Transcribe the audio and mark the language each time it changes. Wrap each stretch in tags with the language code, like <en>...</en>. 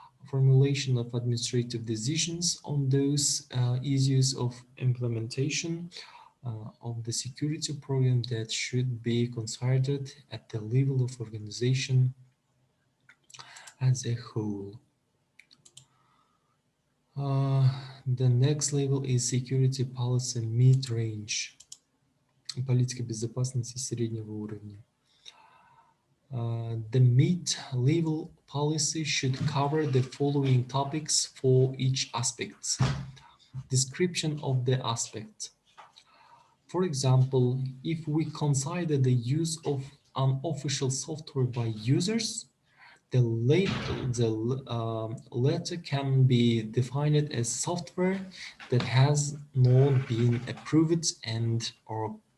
<en>formulation of administrative decisions on those issues of implementation of the security program that should be considered at the level of organization as a whole. The next level is security policy mid-range.</en> <ru>Политика безопасности среднего уровня.</ru> <en>The mid-level policy should cover the following topics for each aspect. Description of the aspect. For example, if we consider the use of unofficial software by users, the latter can be defined as software that has not been approved and or</en>